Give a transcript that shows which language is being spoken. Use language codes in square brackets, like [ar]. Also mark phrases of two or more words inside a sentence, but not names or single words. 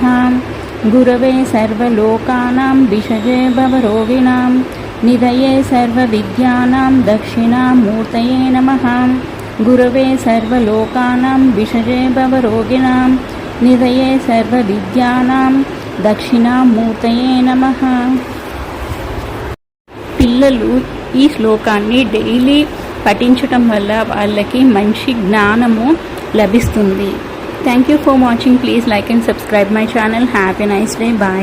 [sa] गुरवे सर्वलोकानां विषजे भवरोगिणां निधये सर्वविद्यानां दक्षिणामूर्तये नमः। गुरवे सर्वलोकानां विषजे भवरोगिणां निधये सर्वविद्यानां దక్షిణామూర్తయే నమః. [te] పిల్లలు ఈ శ్లోకాన్ని డైలీ పఠించటం వల్ల వాళ్ళకి మంచి జ్ఞానము లభిస్తుంది. [en] Thank you for watching. Please like and subscribe my channel. Happy nice day. Bye.